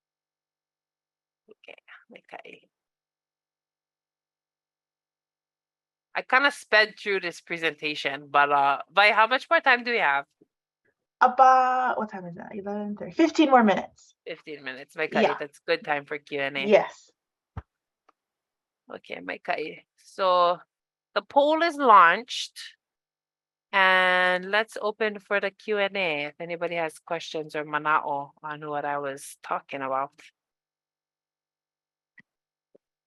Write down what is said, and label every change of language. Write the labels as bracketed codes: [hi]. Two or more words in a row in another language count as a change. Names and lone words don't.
[en] Okay. I kind of sped through this presentation, but Vi, how much more time do we have? About, what time is that? 11:30. 15 more minutes. 15 minutes. Mai Yeah. That's good time for Q&A. Yes. Okay, Mai kai. So the poll is launched, and let's open for the Q&A if anybody has questions or mana'o on what I was talking about.